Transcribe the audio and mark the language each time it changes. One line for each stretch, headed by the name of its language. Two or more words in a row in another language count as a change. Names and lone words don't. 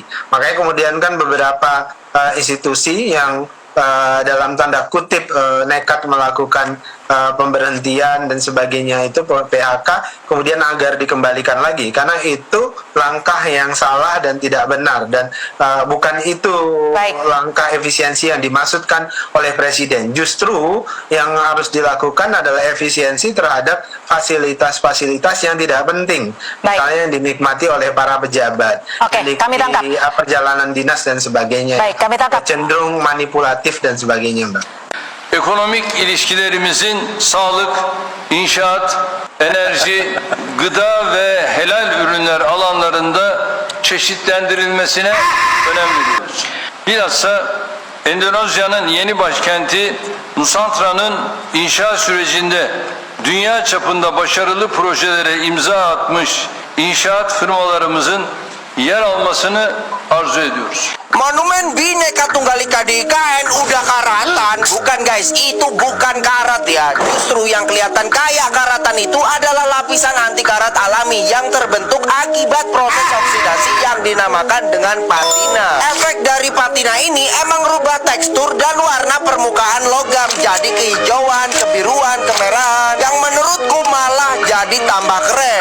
Indonesian: Makanya kemudian kan beberapa institusi yang dalam tanda kutip nekat melakukan pemberhentian dan sebagainya itu PHK kemudian agar dikembalikan lagi, karena itu langkah yang salah dan tidak benar, dan bukan itu langkah efisiensi yang dimaksudkan oleh Presiden. Justru yang harus dilakukan adalah efisiensi terhadap fasilitas-fasilitas yang tidak penting, misalnya yang dinikmati oleh para pejabat, kami tangkap. Perjalanan dinas dan sebagainya. Baik, kami tangkap. Cenderung manipulatif dan sebagainya, Mbak.
Turkish: Ekonomik ilişkilerimizin sağlık, inşaat, enerji, gıda ve helal ürünler alanlarında çeşitlendirilmesine önem veriyoruz. Bilhassa Endonezya'nın yeni başkenti Nusantra'nın inşaat sürecinde dünya çapında başarılı projelere imza atmış inşaat firmalarımızın yer almasını arzu ediyoruz.
Indonesian: Monumen Bhinneka Tunggal Ika di IKN udah karatan. Bukan guys, itu bukan karat ya. Justru yang kelihatan kayak karatan itu adalah lapisan anti karat alami yang terbentuk akibat proses oksidasi yang dinamakan dengan patina. Efek dari patina ini emang rubah tekstur dan warna permukaan logam jadi kehijauan, kebiruan, kemerahan, yang menurutku malah jadi tambah keren.